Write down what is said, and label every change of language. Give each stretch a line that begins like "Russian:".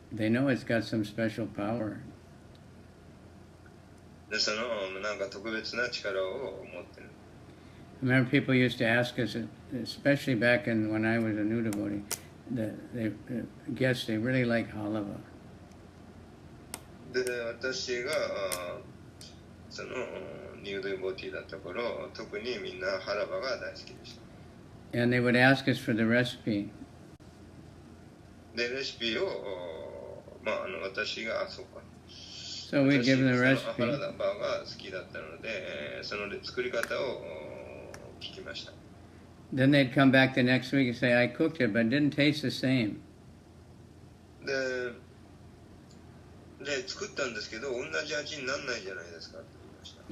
English: They know it's got some special power.
Japanese: で、なんか特別な力を持ってる。
English: I remember people used to ask us, especially back when I was a new devotee, the guests, they really like halava.
Japanese: で、私がそのニューデボティだった頃、特にみんなハラバが大好きでした。
English: And they would ask us for the recipe.
Japanese: で、レシピを、まあ、私が、そうか。
English: So we'd give them the recipe.
Japanese: ハラバが好きだったので、その作り方を聞きました。
English: Then they'd come back the next week and say, "I cooked it, but it didn't taste the same."
Japanese: で、作ったんですけど、同じ味にならないじゃないですかって言いました。